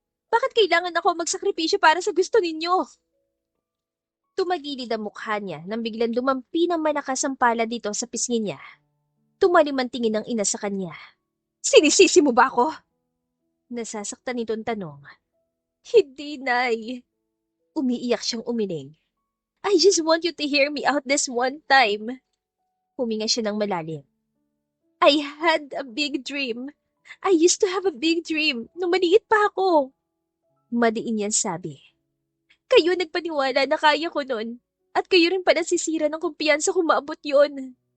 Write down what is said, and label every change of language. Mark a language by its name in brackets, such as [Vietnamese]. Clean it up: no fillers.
[Filipino] Bakit kailangan ako magsakripisyo para sa gusto ninyo? Tumagilid ang mukha niya nang biglang dumampi ng malakas ang pala dito sa pisngi niya. Tumalim ang tingin ng ina sa kanya. Sinisisi mo ba ako? Nasasaktan itong tanong. Hindi, Nay. Umiiyak siyang umiling. [English] I just want you to hear me out this one time. [Filipino] Huminga siya ng malalim. [English] I had a big dream. I used to have a big dream [Filipino] nung maliit pa ako. Madiin yan sabi. Kayo nagpaniwala na kaya ko nun. At kayo rin pala sisira ng kumpiyansa kung maabot yun.